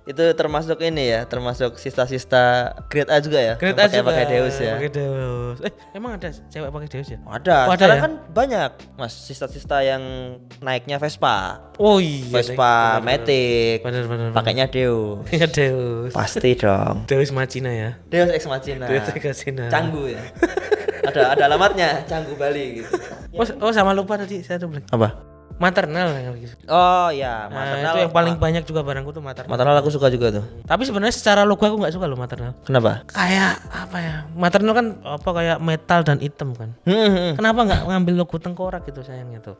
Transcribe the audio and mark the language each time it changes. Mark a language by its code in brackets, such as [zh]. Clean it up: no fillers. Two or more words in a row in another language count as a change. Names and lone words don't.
[id] Itu termasuk ini ya, termasuk sista-sista [en] grade A [id] juga ya. [en] Grade A [id] juga. Pakai Deus ya. Pakai Deus. Emang ada cewek pakai Deus ya? Ada. Sekarang kan banyak, Mas, sista-sista yang naiknya Vespa. Oh iya. Vespa Matic. Bener. Pakainya Deus. Iya Deus. Pasti dong. Deus Machina ya. Deus Ex Machina. Deus Ex Machina. Canggu ya. ada alamatnya Canggu Bali gitu. Oh sama lupa tadi saya tuh bilang. Apa? Maternal. Oh ya, maternal. Itu yang paling banyak juga barangku tuh maternal. Maternal aku suka juga tuh. Tapi sebenarnya secara logo aku nggak suka loh maternal. Kenapa? Kayak apa ya? Maternal kan apa kayak metal dan hitam kan. Kenapa nggak ngambil logo tengkorak gitu sayangnya tuh?